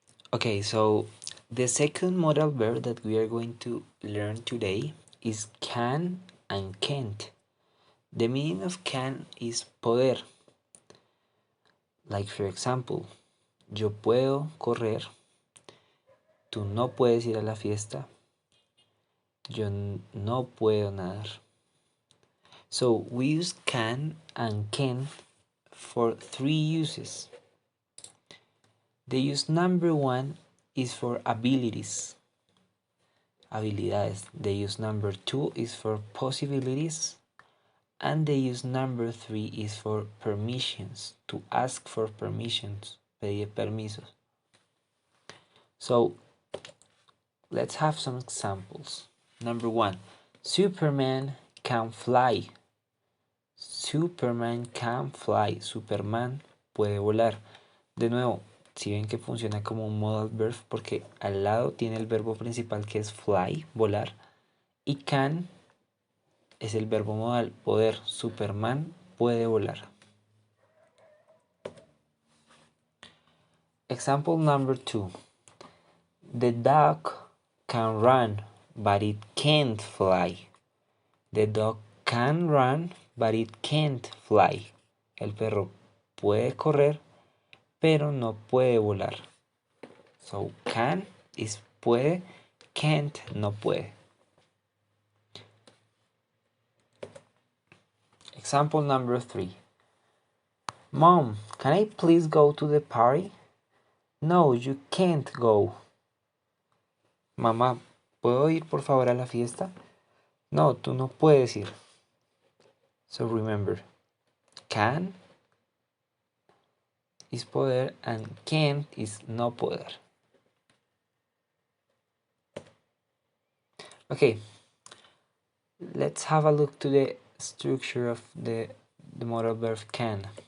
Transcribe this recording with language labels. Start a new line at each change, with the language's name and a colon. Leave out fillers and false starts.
English: Okay, so the second modal verb that we are going to learn today is can and can't. The meaning of can is poder. Like for example,
Spanish: yo puedo correr, tú no puedes ir a la fiesta, yo no puedo nadar.
English: So we use can and can for three uses. The use number one is for abilities. Habilidades. The use number two is for possibilities. And the use number three is for permissions. To ask for permissions.
Spanish: Pedir permisos.
English: So let's have some examples. Number one, Superman can fly. Superman can fly.
Spanish: Superman puede volar. De nuevo, si ven que funciona como un modal verb porque al lado tiene el verbo principal que es fly, volar, y can es el verbo modal, poder. Superman puede volar.
English: Example number two. The dog can run, but it can't fly. The dog can run, but it can't fly.
Spanish: El perro puede correr, pero no puede volar.
English: So can is puede, can't no puede. Example number three. Mom, can I please go to the party? No, you can't go.
Spanish: Mamá, ¿puedo ir por favor a la fiesta? No, tú no puedes ir.
English: So remember, can is poder and can't is no poder. Okay, let's have a look to the structure of the modal verb can.